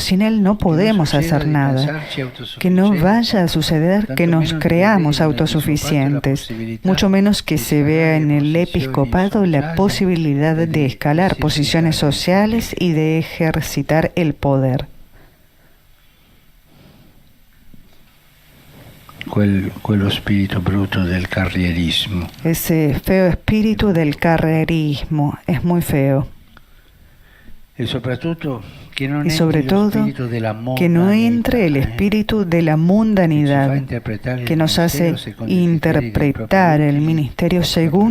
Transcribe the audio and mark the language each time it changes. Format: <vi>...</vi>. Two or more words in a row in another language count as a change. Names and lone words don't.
<es>Sin Él no podemos hacer nada. Que no vaya a suceder que nos creamos autosuficientes, mucho menos que se vea en el episcopado la posibilidad de escalar posiciones sociales y de ejercitar el poder.</es> <it>quello spirito brutto del carrierismo.</it> <es>Ese feo espíritu del carrerismo es muy feo. Y sobre todo, que no entre el espíritu de la mundanidad, que nos hace interpretar el ministerio según</es>